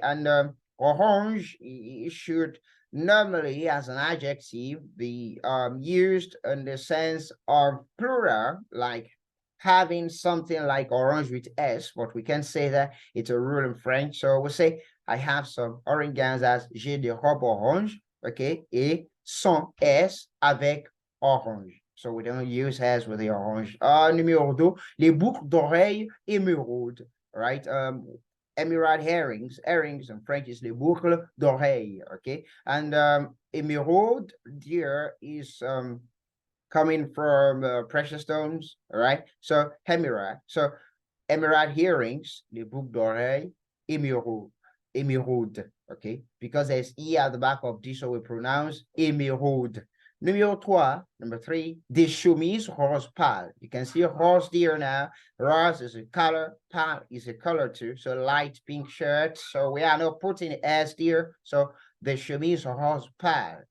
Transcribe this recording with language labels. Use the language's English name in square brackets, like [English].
[English] And orange should normally as an adjective be used in the sense of plural, like having something like orange with S, but we can say that it's a rule in French. So we'll say, I have some orange gowns as [French] j'ai des robes orange, okay, et sans S avec orange. [English] So we don't use S with the orange. [French] Numéro 2, les boucles d'oreilles émeraude, right? [English] Emerald earrings in French is [French] les boucles d'oreilles, [English] okay? And emerald here is coming from precious stones, all right? So emerald. So emerald earrings, [French] les boucles d'oreilles, [English] emerald, okay? Because there's E at the back of this, so we pronounce emerald. Number 3, [French] des chemises rose pâle. [English] You can see rose there now. Rose is a color, pâle is a color too. So light pink shirt. So we are not putting S there. [French] So des chemises rose pâle.